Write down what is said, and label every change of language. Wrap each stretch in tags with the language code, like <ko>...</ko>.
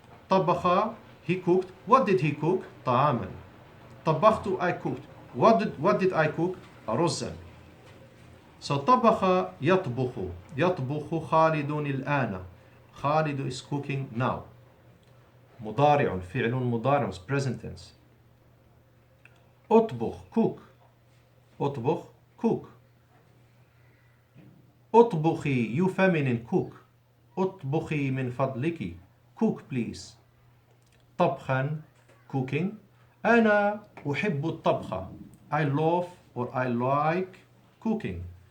<en>طبخ, he cooked. What did he cook? طعاما. طبخت, I cooked. What did I cook? رزا.</en> <ar>So طبخ يطبخ, يطبخ خالد الآن.</ar> <en>Khalid is cooking now.</en> <ar>مضارع, فعل مضارع, present tense. أطبخ, cook.</ar> <en>أطبخ, cook. أطبخي, you feminine, cook.</en> <ar>اطبخي من فضلك.</ar> <en>Cook please.</en> <ar>طبخا, cooking. أنا أحب الطبخ.</ar> <en>I love or I like cooking.</en>